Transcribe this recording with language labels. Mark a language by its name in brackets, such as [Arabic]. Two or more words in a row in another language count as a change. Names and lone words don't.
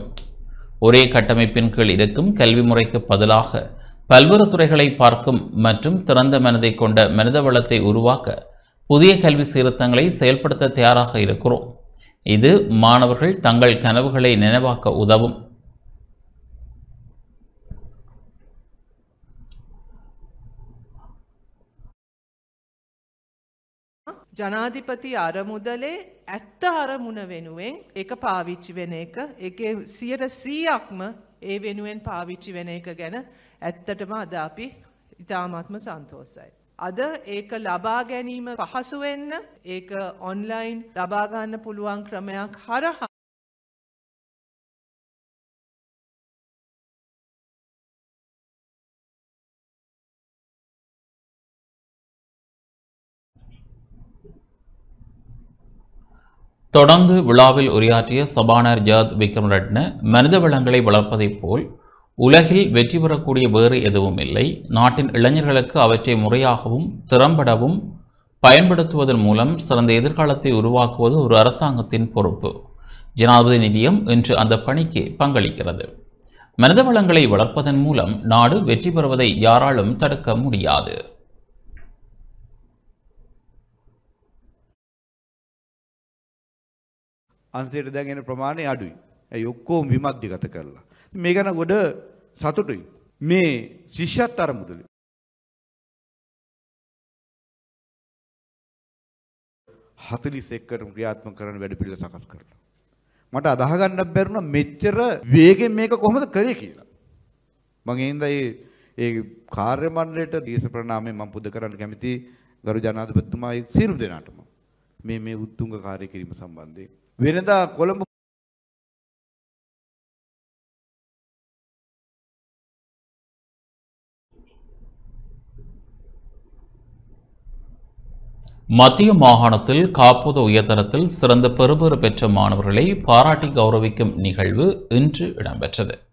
[Tamil] ஒரே கட்டமைப்பின் கீழ் இருக்கும் கல்வி முறைக்கு பதிலாக பல்வேறு துறைகளை பார்க்கும் மற்றும் திறந்த மனதை கொண்ட மனித வளத்தை உருவாக்க புதிய கல்வி சீர்திருத்தங்களை செயல்படுத்த தயாராக இருக்கிறோம். இது மாணவர்கள் தங்கள் கனவுகளை நினைவாக்க உதவும். [Sinhala] ජනාධිපති අරමුදලේ ඇත්ත අරමුණ වෙනුවෙන් එක පාවිච්චි වෙන එක ඒකේ 100%ක්ම ඒ වෙනුවෙන් පාවිච්චි වෙන එක ගැන ඇත්තටම අද අපි ඉතාමත්ම සන්තෝෂයි. අද ඒක ලබා ගැනීම පහසු වෙන්න ඒක ඔන්ලයින් ලබා ගන්න පුළුවන් ක්‍රමයක් හරහා [Tamil] தொடர்ந்து விழாவில் உரையாற்றிய சபாநாயகர் ஜாத் விக்ரமரட்ன, மனித வளங்களை வளர்ப்பதைப் போல் உலகில் வெற்றி பெறக்கூடிய வேறு எதுவும் இல்லை. நாட்டின் இளைஞர்களுக்கு அவற்றை முறையாகவும் திறம்படவும் பயன்படுத்துவதன் மூலம் சிறந்த எதிர்காலத்தை உருவாக்குவது ஒரு அரசாங்கத்தின் பொறுப்பு. ஜனாதிபதி நிதியம் இன்று அந்த பணிக்கு பங்களிக்கிறது. மனித வளங்களை வளர்ப்பதன் மூலம் நாடு வெற்றி பெறுவதை யாராலும் தடுக்க முடியாது. [Sinhala] අන්තිමට දැන් එන ප්‍රමාණය අඩුයි. ඒ ඔක්කොම විමධ්‍යගත කරලා. මේ ගැන ගොඩ සතුටුයි. මේ ශිෂ්‍යත් අරමුදලේ 41කට ක්‍රියාත්මක කරන වැඩපිළිවෙල සකස් කරලා. මට අදාහ ගන්න බැරුණා මෙච්චර වේගෙන් මේක කොහොමද කරේ කියලා. මම ඒ කාර්ය මණ්ඩලයට දීස ප්‍රණාමයෙන් මම පුද කරන්න කැමති ගරු ජනාධිපතිතුමා සියලු දෙනාටම මේ උත්තුංග කාර්ය කිරීම සම්බන්ධයෙන් වෙනදා කොළඹ [Tamil] மத்திய மாகாணத்தில் காப்போது உயர்தரத்தில் சிறந்த பெறுபேறு பெற்ற மாணவர்களை பாராட்டி கௌரவிக்கும் நிகழ்வு இன்று இடம்பெற்றது.